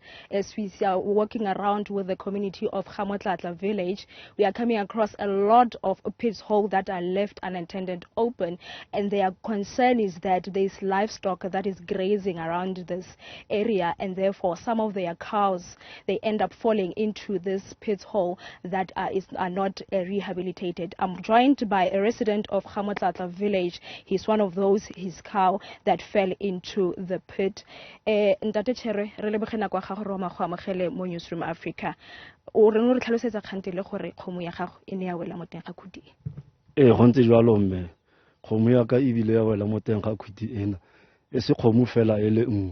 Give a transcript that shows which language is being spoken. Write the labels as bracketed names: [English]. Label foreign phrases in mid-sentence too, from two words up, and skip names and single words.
[English] As we are walking around with the community of Gamotlatla village, we are coming across a lot of pit holes that are left unattended open, and their concern is that there is livestock that is grazing around this area, and therefore some of their cows, they end up falling into this pit hole that are not rehabilitated. I'm joined by a resident of Gamotlatla village. He's one of his cow that fell into the pit. [Tswana] Ntate Chere, re lebogela kwa gago re go amogele mo Newzroom Afrika. O re no re tlhalosetsa kgantele gore kgomo ya gago e ne ya wela mo teng ga khudi. Go ntse jwalo mme. Kgomo ya ka e bile ya wela mo teng ga khudi ena. E se kgomo fela e le nngwe.